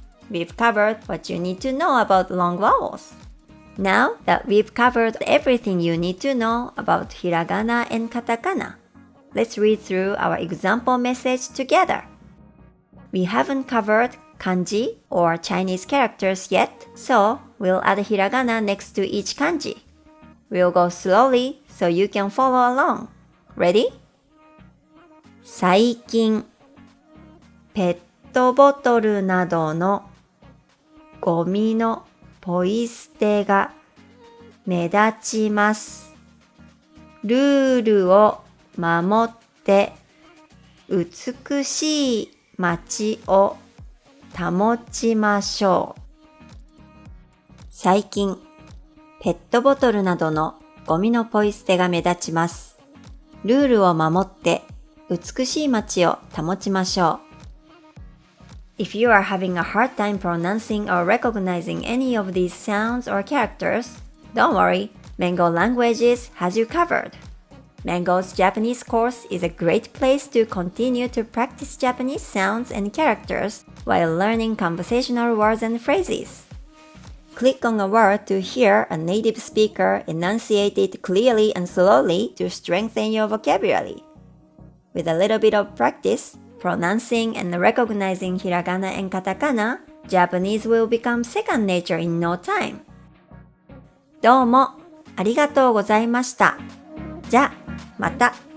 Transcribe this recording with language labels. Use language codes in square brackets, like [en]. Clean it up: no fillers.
[en] We've covered what you need to know about long vowels. Now that we've covered everything you need to know about hiragana and katakana, let's read through our example message together. We haven't covered kanji or Chinese characters yet, so we'll add hiragana next to each kanji. We'll go slowly so you can follow along. Ready? [ja] 最近、ペットボトルなどのゴミのポイ捨てが目立ちます。ルールを守って美しい街を保ちましょう。最近、ペットボトルなどのゴミのポイ捨てが目立ちます。ルールを守って美しい街を保ちましょう。 [en] If you are having a hard time pronouncing or recognizing any of these sounds or characters, don't worry, Mango Languages has you covered. Mango's Japanese course is a great place to continue to practice Japanese sounds and characters while learning conversational words and phrases. Click on a word to hear a native speaker enunciate it clearly and slowly to strengthen your vocabulary. With a little bit of practice, pronouncing and recognizing hiragana and katakana, Japanese will become second nature in no time. [ja] どうもありがとうございました。じゃ、また。